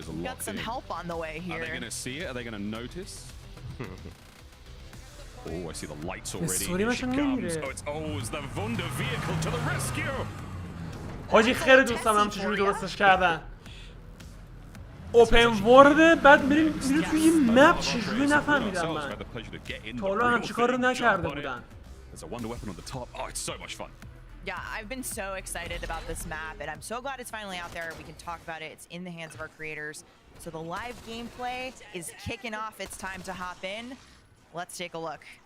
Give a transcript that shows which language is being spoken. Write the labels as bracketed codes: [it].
[en] Got some help on the way here. Are they going to see it? Are they going to notice? Oh, I see the lights already. Here she comes. It's the Wunder vehicle to the rescue. [fa] حاجی خیلی دوست دارم چجوری درستش کردن. اوپن ورد بعد میریم توی این مپ چجوری نفهمیدم من. تا حالا همچین کار رو نکرده بودن. [en] There's a Wonder weapon on the top. Oh, it's so much fun. Yeah, I've been so excited about this map, and I'm so glad it's finally out there. We can talk about it. It's in the hands of our creators. So the live gameplay is kicking off. It's time to hop in. Let's take a look.